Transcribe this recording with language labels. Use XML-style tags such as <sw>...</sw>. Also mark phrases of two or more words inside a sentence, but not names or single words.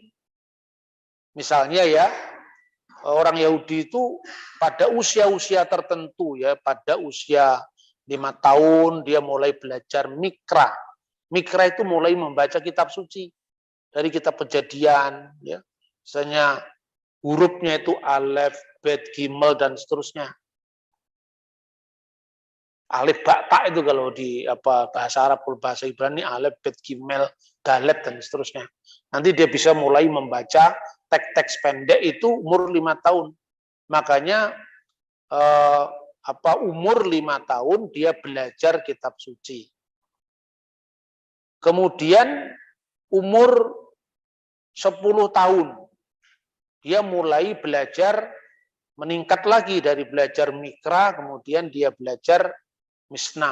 <id>Misalnya ya, orang Yahudi itu pada usia-usia tertentu ya, pada usia 5 tahun dia mulai belajar mikra. Mikra itu mulai membaca kitab suci. Dari kitab Kejadian, ya. Misalnya hurufnya itu alef, bet, gimel, dan seterusnya. Alif, ba, ta itu kalau di bahasa Arab, kalau bahasa Ibrani, alef, bet, gimel, dalet, dan seterusnya. Nanti dia bisa mulai membaca teks-teks pendek itu umur 5 tahun. Makanya umur 5 tahun dia belajar kitab suci. Kemudian umur 10 tahun dia mulai belajar, meningkat lagi dari belajar mikra, kemudian dia belajar misnah.</id>